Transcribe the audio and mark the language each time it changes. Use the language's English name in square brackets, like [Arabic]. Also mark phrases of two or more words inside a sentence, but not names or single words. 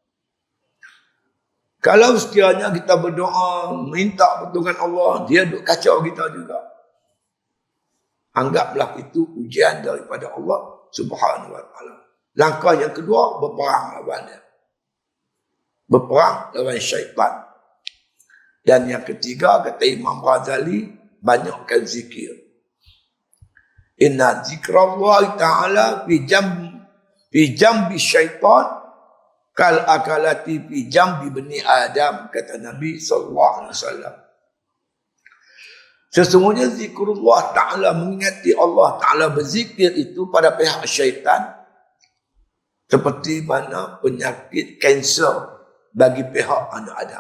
[Malay] Kalau sekiranya kita berdoa minta pertolongan Allah, dia duk kacau kita juga, anggaplah itu ujian daripada Allah [Arabic] سبحانه وتعالى. [Malay] Langkah yang kedua, berperang lawan dia, berperang lawan syaitan. Dan yang ketiga, kata Imam Ghazali, banyakkan zikir. [Arabic] إن ذكر الله تعالى في جنب الشيطان كالأكلة في جنب بني آدم, [Malay] kata Nabi SAW. Sesungguhnya [Arabic] ذكر الله تعالى, [Malay] mengingati [Arabic] الله تعالى, [Malay] berzikir itu pada pihak syaitan seperti mana penyakit kanser bagi pihak anak Adam.